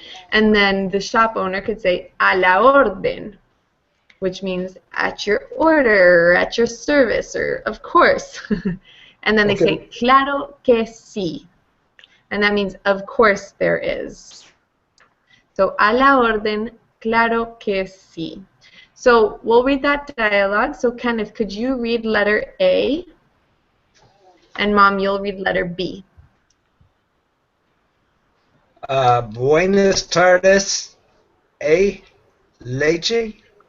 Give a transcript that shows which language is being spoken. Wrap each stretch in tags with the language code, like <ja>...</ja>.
<en>And then the shop owner could say,</en> <es>a la orden,</es> <en>which means at your order, at your service, or of course. And then they say,</en> <es>claro que sí.</es> <en>And that means, of course there is. So,</en> <es>a la orden, claro que sí.</es> <en>So, we'll read that dialogue. So, Kenneth, could you read letter A? And Mom, you'll read letter B.</en> <es>Buenas tardes. ¿Hay leche?</es>